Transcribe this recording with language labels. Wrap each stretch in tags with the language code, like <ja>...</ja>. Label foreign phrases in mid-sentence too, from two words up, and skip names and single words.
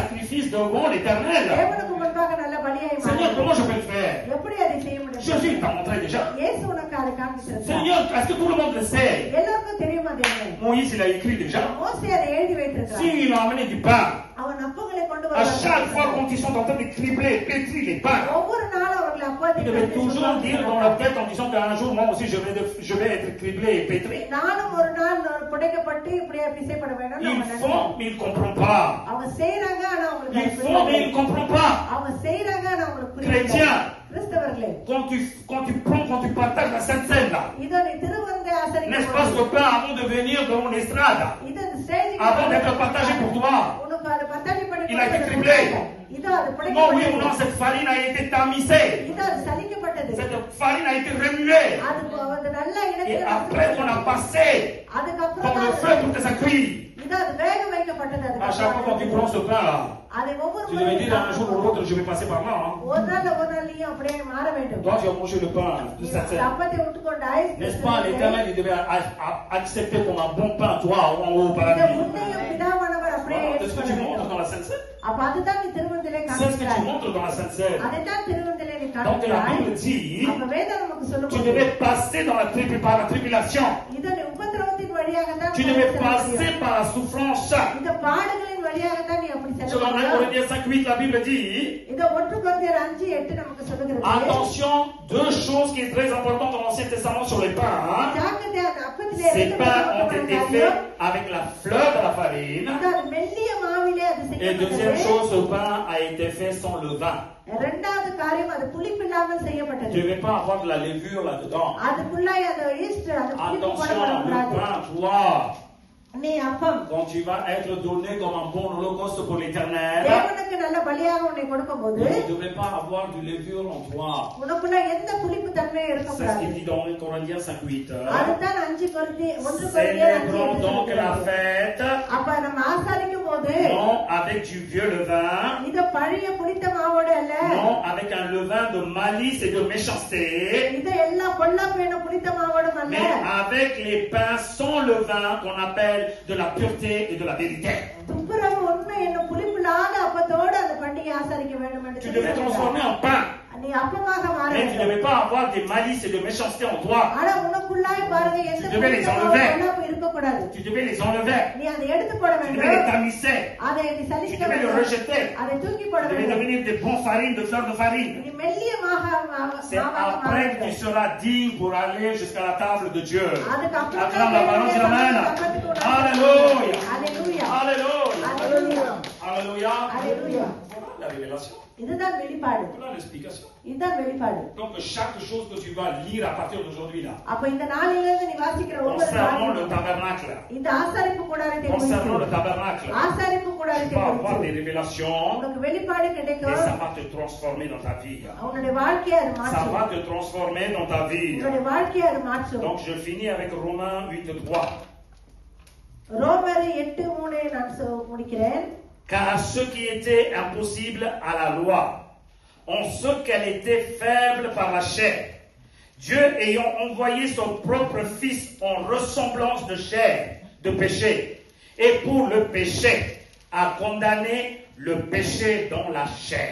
<fr>sacrifice devant l'Éternel.</fr> <ta>தேவனுக்கு முன்பாக நல்ல பலியாய் மாற</ta> <fr>Seigneur,</fr> <ta>வேண்டும்.</ta> <fr>comment je peux le faire?</fr> <ta>எப்படி அதை செய்ய முடியும்?</ta> <fr>Jésus t'a montré déjà.</fr> <ta>இயேசு உனக்கு அதை காண்பிச்சிருக்கார்.</ta> <fr>Seigneur, est-ce que tout le monde le sait?</fr> <ta>எல்லாருக்கும் தெரியுமா தேவனே?</ta> <fr>Moïse, il a écrit déjà.</fr> <ta>மோசே அதை எழுதி வைத்திருக்கிறார்.</ta> <fr>S'il a amené du pain,</fr> <ta>அவன் அப்பங்களை கொண்டு</ta> <fr>à chaque fois</fr> <ta>வருவான்.</ta> <fr>quand ils sont en train de cribler, pétrir les pains,</fr> <ta>ஒவ்வொரு நாளும் அவர்கள் அப்பத்தை</ta> <fr>Ils devaient toujours dire dans leur tête en disant qu'un jour, moi aussi, je vais être criblé et pétri.</fr> <ta>நானும் ஒரு நாள் புடைக்கப்பட்டு இப்படியே பிசைப்பட வேண்டும்</ta> <fr>Ils font, mais ils ne comprennent pas.</fr> <ta>அவங்க செய்றாங்க ஆனா அவங்களுக்கு</ta> <fr>Ils font, mais ils ne comprennent pas.</fr> <ta>அவங்க செய்றாங்க ஆனா அவங்களுக்கு புரியல.</ta> <fr>Chrétiens,</fr> <ta>கிறிஸ்தவர்களே,</ta> <fr>quand tu partages la Sainte Seine, là,</fr> <ta>இதோ நீ திருவந்தை ஆசரிக்க</ta> <fr>n'est-ce pas ce pain avant de venir dans mon estrade,</fr> <ta>இது ஸ்டேஜ்</ta> <fr>avant d'être partagé pour toi?</fr> <ta>உனக்கு அது பத்தாடி பண்ணி</ta> <fr>Il a été criblé.</fr> <ta>இதோ அது</ta> <fr>Non, oui ou</fr> <ta>புடைக்கப்பட்டது.</ta> <fr>non, cette farine a été tamisée.</fr> <ta>இதோ அது சலிக்கப்பட்டது.</ta> <fr>Cette farine a été remuée.</fr> <ta>அது நல்லா</ta> <fr>Et</fr> <ta>இனத்துல</ta> <fr>après, on a passé</fr> <ta>அதுக்கப்புறம்</ta> <fr>dans le feu pour que ça cuise.</fr> <ta>இதோ அது வேக வைக்கப்பட்டது.</ta> <fr>À chaque fois quand tu prends ce pain là,</fr> <ta>அதை ஒவ்வொரு</ta> <fr>tu devais dire un jour ou l'autre, je vais passer par là. Hein.</fr> <ta>ஒரு நாள் நீயும் அப்படியே மாற வேண்டும்.</ta> <fr>Toi, tu as mangé le pain de cette scène.</fr> <ta>அப்பத்தை விட்டுக்கொண்டாய்.</ta> <fr>N'est-ce pas, l'Éternel, il devait accepter comme un bon pain, toi, en haut au</fr> <ta>இந்த</ta> <fr>paradis.</fr> <ta>உன்னையும் பிதாவானவர் அப்படியே</ta> <fr>Voilà, c'est ce que tu</fr> <ta>ஏற்றுக்கொள்ள</ta> <fr>montres</fr> <ta>வேண்டும்.</ta> <fr>dans la Sainte Seine.</fr> <ta>அப்ப அதுதான் நீ திருவந்திலே</ta> <fr>C'est ce que tu</fr> <ta>காண்கிறாய்.</ta> <fr>montres dans la Sainte Seine.</fr> <ta>அதைத்தான் திருவந்திலே நீ</ta> <fr>Donc la</fr> <ta>காண்கிறாய்.</ta> <fr>Bible dit,</fr> <ta>அப்ப வேதம் நமக்கு</ta> <fr>tu</fr> <ta>சொல்லும்போது</ta> <fr>devais passer par la tribulation.</fr> <ta>இது நீ உபத்திரவத்தின் வழியாக தான்</ta> <fr>Tu devais passer par la souffrance.</fr> <ta>இந்த பாடுகளின் வழியாக தான் நீ அப்படி செல்ல</ta> <fr>Selon 1</fr> <ta>முடியும்.</ta> <fr>Corinthiens 5:8, la Bible dit,</fr> <ta>இந்த 1 Corinthiens 5:8 நமக்கு சொல்லுகிறது.</ta> <fr>attention, deux choses qui sont très importantes dans l'Ancien Testament sur les pains. Hein.</fr> <ta>ஜாக்கிரதை, அந்த அப்பத்திலே</ta> <fr>Ces</fr> <ta>ரெண்டு</ta> <fr>pains ont</fr> <ta>பக்கம்</ta> <fr>été</fr> <ta>காரியம்.</ta> <fr>faits avec la fleur de la farine.</fr> <ta>இது அது மெல்லிய மாவிலே அது</ta> <fr>Et deuxième</fr> <ta>செய்யப்பட்டது.</ta> <fr>chose, ce pain a été fait sans levain.</fr> <ta>இரண்டாவது காரியம் அது புளிப்பில்லாமல்</ta> <fr>Tu ne</fr> <ta>செய்யப்பட்டது.</ta> <fr>devais pas avoir de la levure là-dedans.</fr> <ta>அதுக்குள்ளாய் அந்த ஈஸ்ட் அந்த புளிப்பு</ta> <fr>Attention, le</fr> <ta>போடக்கூடாது.</ta> <fr>pain, toi,</fr> <ta>நீ அப்பம்</ta> <fr>quand tu vas être donné comme un bon holocauste pour l'Éternel,</fr> <ta>தேவனுக்கு நல்ல பலியாக உன்னை கொடுக்கும்போது</ta> <fr>tu ne devais pas avoir de levure en toi.</fr> <ta>உனக்குள்ள எந்த புளிப்பு தன்மையும்</ta> <fr>C'est ce</fr> <ta>இருக்கக்கூடாது.</ta> <fr>qu'il dit dans 1 Corinthiens 5:8.</fr> <ta>அதுதான் 1 Corinthiens</ta> <fr>Célébrons donc la</fr> <ta>5:8.</ta> <fr>fête,</fr> <ta>அப்ப நம்ம ஆசாரிக்கும் போது</ta> <fr>non avec du vieux levain,</fr> <ta>இத பழைய புளித்த மாவோடு அல்ல,</ta> <fr>non avec un levain de malice et de méchanceté,</fr> <ta>இத எல்லாம் பொல்லாப்பு எனும் புளித்த மாவோடும் அல்ல,</ta> <fr>mais avec les pains sans levain qu'on appelle de la pureté et de la vérité.</fr> <ta>துப்புரவு உண்மை என்னும் புளிப்பில்லாத அப்பத்தோடு அந்த பண்டிகை ஆசரிக்க வேண்டும் என்று</ta> <fr>Tu devais</fr> <ta>சொல்லுகிறார்.</ta> <fr>transformer en pain,</fr> <ta>நீ அப்பமாக மாற</ta> <fr>mais tu ne</fr> <ta>வேண்டும்.</ta> <fr>devais pas avoir des malices et de méchanceté en toi.</fr> <ta>ஆனா உனக்குள்ளாய் பாருங்க எந்த</ta> <fr>Tu devais les</fr> <ta>புளித்த</ta> <fr>enlever.</fr> <ta>பொல்லாப்பு இருக்கக்கூடாது.</ta> <fr>Tu devais les enlever,</fr> <ta>நீ அதை எடுத்து போட</ta> <fr>tu devais les</fr> <ta>வேண்டும்.</ta> <fr>tamiser,</fr> <ta>அதை நீ</ta> <fr>tu</fr> <ta>சலிக்க</ta> <fr>devais les</fr> <ta>வேண்டும்.</ta> <fr>rejeter,</fr> <ta>அதை தூக்கி போட</ta> <fr>tu devais</fr> <ta>வேண்டும்.</ta> <fr>devenir des bons farines, de fleurs de farine.</fr> <ta>நீ மெல்லிய மாவாக</ta> <fr>C'est</fr> <ta>மாற</ta> <fr>après que tu</fr> <ta>வேண்டும்.</ta> <fr>seras digne pour aller jusqu'à la table de Dieu.</fr> <ta>அதுக்கப்புறம்</ta> <fr>Acclame la parole, dis Amen. Alléluia. Alléluia. Alléluia. Alléluia. Alléluia. Alléluia. Voilà la révélation.</fr> <ta>இதுதான் வெளிப்பாடு.</ta> <fr>Voilà l'explication.</fr> <ta>இதுதான் வெளிப்பாடு.</ta> <fr>Donc chaque chose que tu vas lire à partir d'aujourd'hui là,</fr> <ta>அப்ப இந்த நாளிலிருந்து நீ வாசிக்கிற ஒவ்வொரு</ta> <fr>concernant le</fr> <ta>வார்த்தையும்</ta> <fr>tabernacle,</fr> <ta>இந்த ஆசாரிப்பு கூடாரத்தை</ta> <fr>concernant le</fr> <ta>குறித்து,</ta> <fr>tabernacle,</fr> <ta>ஆசாரிப்பு</ta> <fr>tu</fr> <ta>கூடாரத்தை</ta> <fr>vas avoir</fr> <ta>குறித்து</ta> <fr>des révélations</fr> <ta>உனக்கு வெளிப்பாடு</ta> <fr>et</fr> <ta>கிடைக்கும்.</ta> <fr>ça va te transformer dans ta vie.</fr> <ta>உன்னுடைய வாழ்க்கையை அது</ta> <fr>Ça</fr> <ta>மாற்றும்.</ta> <fr>va te transformer dans ta vie.</fr> <ta>உன்னுடைய வாழ்க்கையை அது மாற்றும்.</ta> <fr>Donc je finis avec Romains 8:3.</fr> <ta>ரோமர் 8:3 நான் முடிக்கிறேன்.</ta> <fr>Car à ceux qui étaient impossibles à la loi, en ce qu'elle était faible par la chair, Dieu ayant envoyé son propre Fils en ressemblance de chair, de péché, et pour le péché, a condamné le péché dans la chair.</fr>